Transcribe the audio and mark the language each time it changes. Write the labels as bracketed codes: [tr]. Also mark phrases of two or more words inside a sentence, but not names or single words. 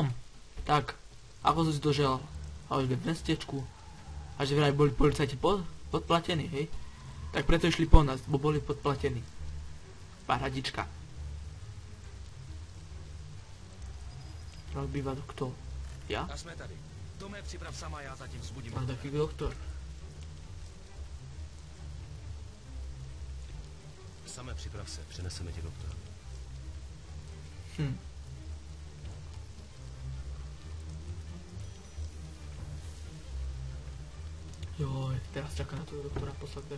[sk] Tak, ako som si to želal. A už v mestečku. A že vraj boli policajti podplatení, hej. Tak preto išli po nás, bo boli podplatení. Paradička. Býva to kto? Ja? [cs] A jsme tady. Tome, připrav sama, já zatím vzbudím. [sk] Mám taký doktor. [cs] Same připrav se, přeneseme tě doktora. [sk] Joj, teraz čaká na toho doktora posledného.